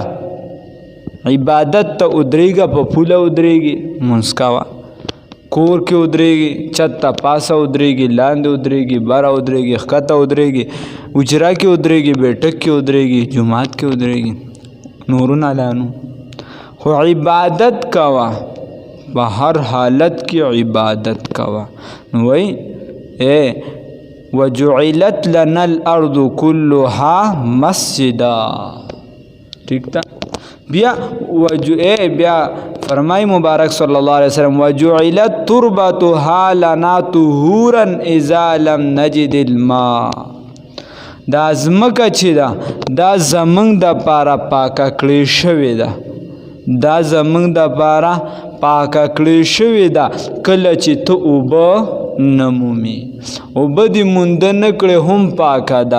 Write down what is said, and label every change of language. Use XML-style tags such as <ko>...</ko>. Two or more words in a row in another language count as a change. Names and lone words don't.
<ps>عبادت ته ودرېږه، په پوله ودرېږي مونځ کوه، کور کې ودرېږي، چت ته پاسه ودرېږي، لاندې ودرېږي، بره ودرېږي، ښکته ودرېږي، حجره کې ودرېږي، بیټک کې ودرېږي، جومات کې ودرېږي، نورونه لانو. خو عبادت کوه، په هر حالت کې عبادت کوه. نو وایي</ps> <ar>وجعلت لنا الارض كلها مسجدا.</ar> <ps>ٹھیک تا بیا بیا فرمای مبارک</ps> <ar>صلی الله علیه وسلم وجعلت تربتها لنا طهورا اذا لم نجد الماء.</ar> <ps>دا ځمکه چې ده دا زمونږ د پاره پاکه کړې شوې ده، دا زمونږ د پاره پاکه کړې شوې ده. کله چې ته اوبه نه مومي، اوبه دې مونده نه کړې هم پاکه ده.</ps>